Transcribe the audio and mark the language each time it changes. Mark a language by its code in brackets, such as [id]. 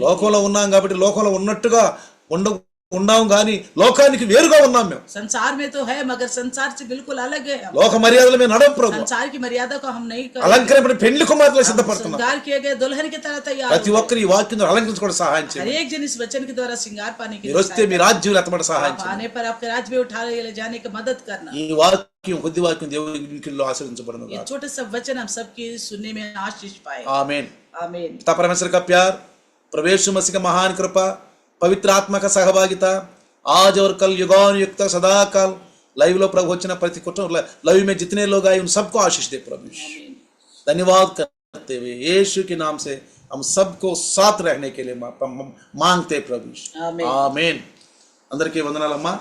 [te] లోకంలో ఉన్నాం కాబట్టి లోకంలో ఉన్నట్టుగా ఉన్నాం కానీ లోకానికి వేరుగా ఉన్నాం. మేము [hi] संसार में तो है मगर संसार से बिल्कुल अलग है हम। [te] లోక మర్యాదలు మేము నడవం ప్రభు. [hi] संसार की मर्यादा को हम नहीं कर, [te] అలంకరింపబడి పెండ్లి కుమార్తెలు సిద్ధపడుతున్నాం. [hi] श्रृंगार किए गए दुल्हन की तरह तैयार [te] ప్రతి [hi] हो। [te] ఒక్కరు ఈ వాక్యం అలంకరించుకోవడం సహాయం [hi] हर [te] చేయండి. [hi] एक जन इस वचन के द्वारा श्रृंगार पाने के [te] మీరు [hi] लिए [te] వస్తే మీ రాజ్యం ఎత్తబడి సహాయం [hi] आप [te] చేయండి. [hi] आने पर आपके राज्य में उठा ले जाने की मदद करना। [te] ఈ వాక్యం కొద్ది వాక్యం దేవుని ఇంటిలో ఆశీర్వదించబడును [hi] ये [te] గాక. [hi] छोटे सब वचन हम सबके सुनने में आशीष पाए। आमीन. आमीन। पिता परमेश्वर का प्यार, प्रभु यीशु मसीह का महान कृपा, पवित्र आत्मा का सहभागिता आज और कल युगान युक्त सदा काल लाइव लो प्रभु वचन प्रति कुटुंब लाइव में जितने लोग आए उन सबको आशीष दे प्रभु. आमीन। धन्यवाद करते हुए यीशु के नाम से हम सबको साथ रहने के लिए मांगते प्रभु. आमीन। [te] आमीन. అందరికీ వందనాలమ్మా.